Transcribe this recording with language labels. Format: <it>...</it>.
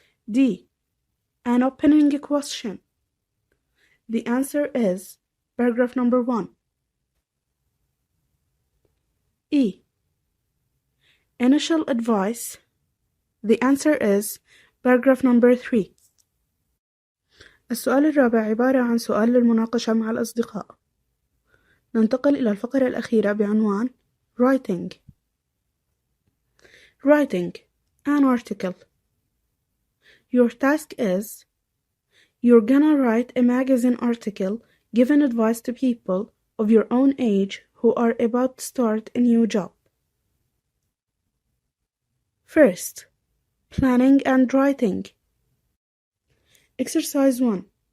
<en>D. An opening question. The answer is paragraph number 1. E. Initial advice. The answer is paragraph number 3.</en> <ar>السؤال الرابع عبارة عن سؤال للمناقشة مع الأصدقاء. ننتقل إلى الفقرة الأخيرة بعنوان Writing.</ar> <en>Writing an article. Your task is you're gonna write a magazine article giving advice to people of your own age who are about to start a new job. First, planning and writing. Exercise 1.</en>